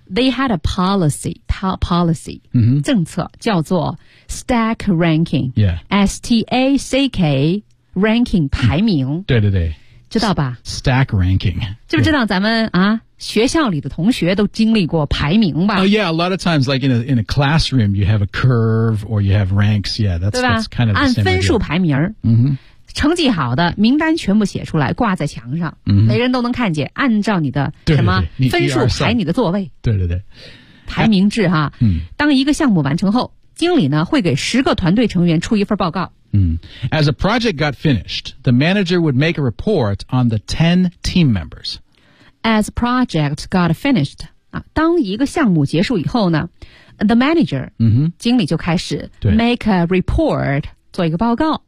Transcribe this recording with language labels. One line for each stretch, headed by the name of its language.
English: They had a policy policy、嗯、
Chinese: 政策叫做 stack ranking、 yeah.
English: S-T-A-C-K ranking 排名、嗯、
Chinese: 对对对知道吧
English: stack ranking
Chinese: 知不知道咱们啊学校里的同学都经历过排名吧
English: Oh yeah, a lot of times like in a classroom you have a curve or you have ranks Yeah, that's kind of the same
Chinese: 按分数排名、 mm-hmm. 成绩好的名单全部写出来挂在墙上、 mm-hmm. 每人都能看见按照你的什么分数排你的座位对对对排名制哈、嗯、当一个项目完成后经理呢会给十个团队成员出一份报告
English: As a project got finished, the manager would make a report on the 10 team members. As a project got finished,、啊、
Chinese: 当一个项目结束以后呢
English: the manager,、 mm-hmm.
Chinese: 经理就开始
English: make a report,
Chinese: 做一个报告、